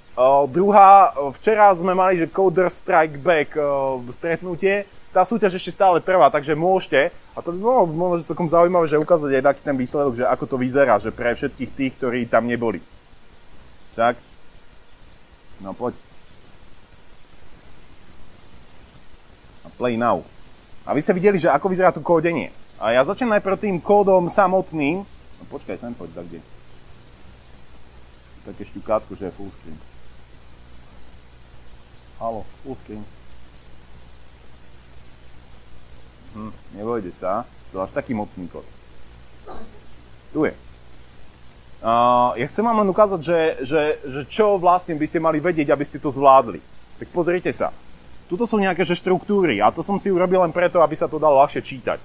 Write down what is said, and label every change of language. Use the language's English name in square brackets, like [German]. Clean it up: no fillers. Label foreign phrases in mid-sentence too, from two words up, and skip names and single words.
[Slovak] Druhá, včera sme mali, že Coder Strike Back stretnutie. Tá súťaž ešte stále trvá, takže môžete, a to by bolo možno celkom zaujímavé, že ukázať aj taký ten výsledok, že ako to vyzerá, že pre všetkých tých, ktorí tam neboli. Tak? No poď. [English] A play now. [Slovak] A vy ste videli, že ako vyzerá to kódenie. A ja začnem najprv tým kódom samotným. No počkaj, sem poď, tak kde. Také šťukátko, že je [English] full screen. [Slovak] Haló, [English] full screen. [Slovak] Nevojde sa. To je až taký mocný kód. Tu je. Ja chcem vám len ukázať, že čo vlastne by ste mali vedieť, aby ste to zvládli. Tak pozrite sa. Tuto sú nejaké štruktúry a to som si urobil len preto, aby sa to dalo ľahšie čítať.